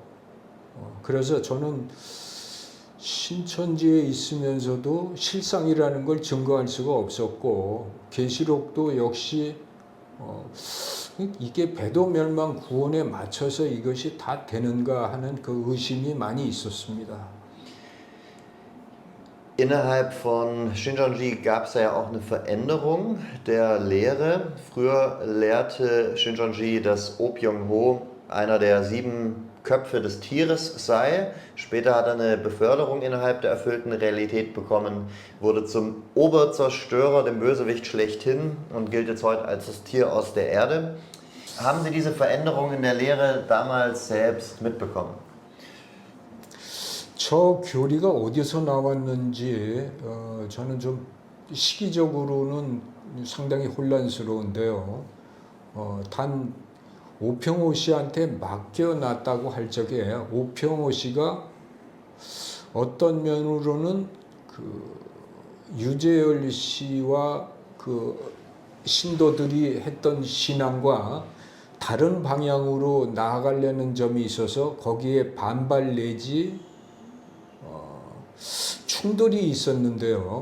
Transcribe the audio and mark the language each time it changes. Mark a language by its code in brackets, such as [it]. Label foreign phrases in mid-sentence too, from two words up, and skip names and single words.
[ko] 그래서 저는 신천지에 있으면서도 실상이라는 걸 증거할 수가 없었고 계시록도 역시 이게 배도멸망 구원에 맞춰서 이것이 다 되는가 하는 그 의심이 많이 있었습니다. [de] Innerhalb von Shincheonji gab es ja auch eine Veränderung der Lehre. Früher lehrte Shincheonji, dass Oh Byung-ho einer der 7 Köpfe des Tieres sei. Später hat er eine Beförderung innerhalb der erfüllten Realität bekommen, wurde zum Oberzerstörer, dem Bösewicht schlechthin und gilt jetzt heute als das Tier aus der Erde. Haben Sie diese Veränderung in der Lehre damals selbst mitbekommen? [ko] 저 교리가 어디서 나왔는지 저는 좀 시기적으로는 상당히 혼란스러운데요. 단 오평호 씨한테 맡겨놨다고 할 적에 오평호 씨가 어떤 면으로는 그 유재열 씨와 그 신도들이 했던 신앙과 다른 방향으로 나아가려는 점이 있어서 거기에 반발 내지 충돌이 있었는데요.